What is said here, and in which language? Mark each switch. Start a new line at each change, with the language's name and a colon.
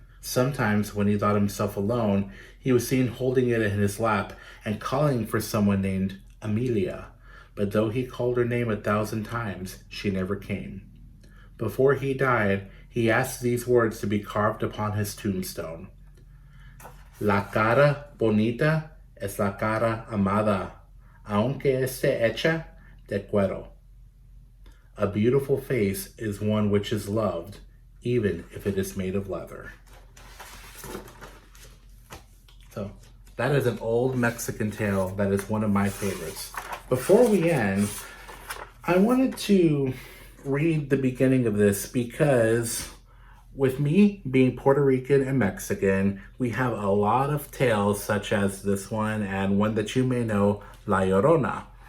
English: Sometimes, when he thought himself alone, he was seen holding it in his lap and calling for someone named Amelia. But though he called her name 1,000 times, she never came. Before he died, he asked these words to be carved upon his tombstone.
Spanish: La cara bonita es la cara amada, aunque esté hecha de cuero.
English: A beautiful face is one which is loved, even if it is made of leather. So, that is an old Mexican tale that is one of my favorites. Before we end, I wanted to read the beginning of this because with me being Puerto Rican and Mexican, we have a lot of tales such as this one and one that you may know, La Llorona.